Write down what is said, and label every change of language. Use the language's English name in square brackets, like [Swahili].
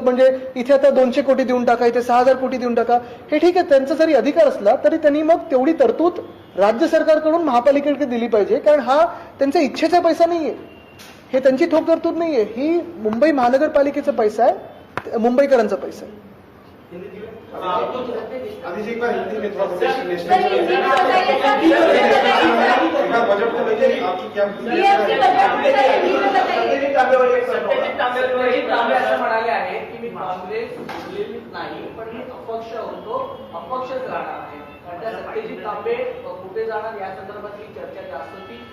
[Marathi] म्हणजे इथे आता 200 कोटी देऊन टाका, इथे 6000 कोटी देऊन टाका, हे ठीक आहे, त्यांचा जरी अधिकार असला तरी त्यांनी मग तेवढी तरतूद राज्य सरकारकडून महापालिकेकडे दिली पाहिजे. कारण हा त्यांचा इच्छेचा पैसा नाहीये, हे त्यांची ठोक तरतूद नाहीये, ही मुंबई महानगरपालिकेचा पैसा आहे, मुंबईकरांचा पैसा आहे. [Hindi] अभिषेक भाई हिंदी में थोड़ा सर, हिंदी में बताइए सर, हिंदी में बताइए। बजट को लेकर आपकी क्या BMC बजट को लेकर हिंदी में बताइए। [Marathi] सत्यजित तांबे असं म्हणाले आहेत की मी काँग्रेस सोडलेली नाही, पण मी अपक्ष होतो, अपक्षच राहणार आहे. कारण त्या सत्यजित तांबे कुठे जाणार या संदर्भातली चर्चा जास्त होती.